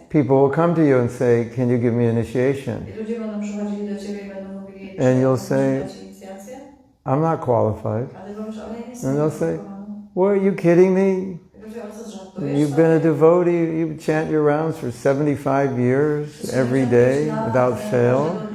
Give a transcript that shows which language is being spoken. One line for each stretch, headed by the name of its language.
English: People will come to you and say, can you give me initiation?
Polish: I ludzie będą przychodzili do ciebie i będą mówili,
English: And you'll say,
Polish: dać inicjację?
English: I'm not qualified.
Polish: A ty powiesz, ale ja nie jestem
English: And they'll say,
Polish: kwalifikowany.
English: what, are you kidding me?
Polish: I powiedział, ale co, żartujesz?
English: You've been a devotee, you chant your rounds for 75 years, every day, without fail.